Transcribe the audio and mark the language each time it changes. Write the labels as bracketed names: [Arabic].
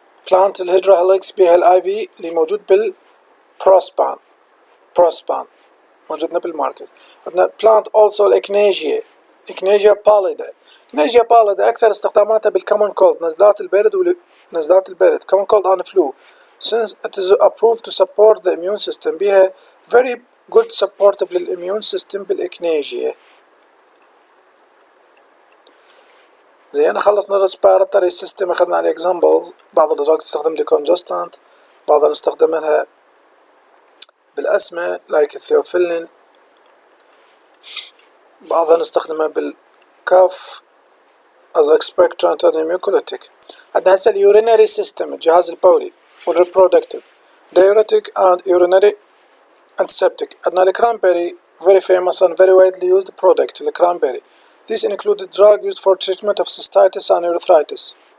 [Arabic] بلانت الهيدرا هيليكس بيها الايفي اللي موجود بالبروسبان موجودنا بالماركت. عندنا بلانت اوسو الاكنيجيا باليدا. اكنيجيا باليدا اكثر استخداماتها بالكومن كولد، نزلات البرد [English] common cold and flu. Since it is approved to support the immune system بيها very good supportive للimmune system بالاكنيجيا. [Arabic] زين خلصنا الريسبيراتوري سيستم، اخذنا على اكزامبلز. بعض الادراج تستخدم ديكونجستانت، بعضها نستخدمها بالأسمة لايك الثيوفيلين، بعضها نستخدمها بالكاف [English] as expectorant and mucolytic. [Arabic] عندنا هسه اليورينري سيستم الجهاز البولي والريبرودكتيف [English] diuretic and urinary antiseptic. عندنا الكرانبيري very famous and very widely used product الكرانبيري. This included drug used for treatment of cystitis and urethritis.